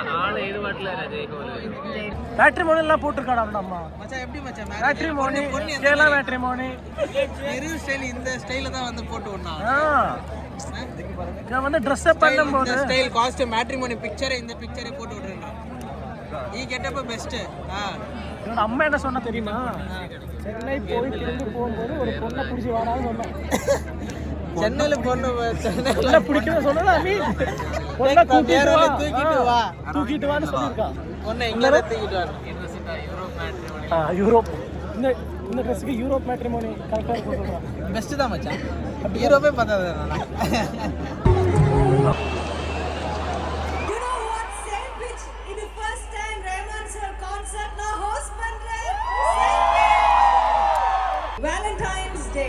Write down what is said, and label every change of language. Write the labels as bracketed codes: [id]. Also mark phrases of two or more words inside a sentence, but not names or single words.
[ta] மேட்ரிமோனி எல்லாம் போட்டுருக்காடா அம்மா. மச்சான் எப்படி மச்சான் மேட்ரிமோனி கேரளா மேட்ரிமோனி பெரிய ஸ்டைல் இந்த ஸ்டைல்ல தான் வந்து போட்டு வந்தாங்க. நான் வந்து [en] Dress up [ta] பண்ணும்போது [en] style costume matrimony picture [ta] இந்த பிக்சரை போட்டு விடுறேன். [ml] ഈ [en] getup best. [ta] என்னோட அம்மா என்ன சொன்னா தெரியுமா? சென்னை போய் திரும்பி போகும்போது ஒரு பொண்ணை பிடிச்சி வாடான்னு சொன்னேன். சென்னையில பொண்ணு சென்னையில பிடிக்கணும் சொன்னா நீ பொண்ணை தூக்கிட்டு வான்னு சொல்லியிருக்கான். பொண்ணை எங்க தூக்கிட்டு வர யூரோப். இந்த ட்ரெஸ்ஸுக்கு யூரோப் மேட்ரிமோனி கரெக்டாக இருக்கும் சொல்கிறான். பெஸ்ட்டு தான் மச்சான். யூரோப்பே பார்த்தது Valentine's Day.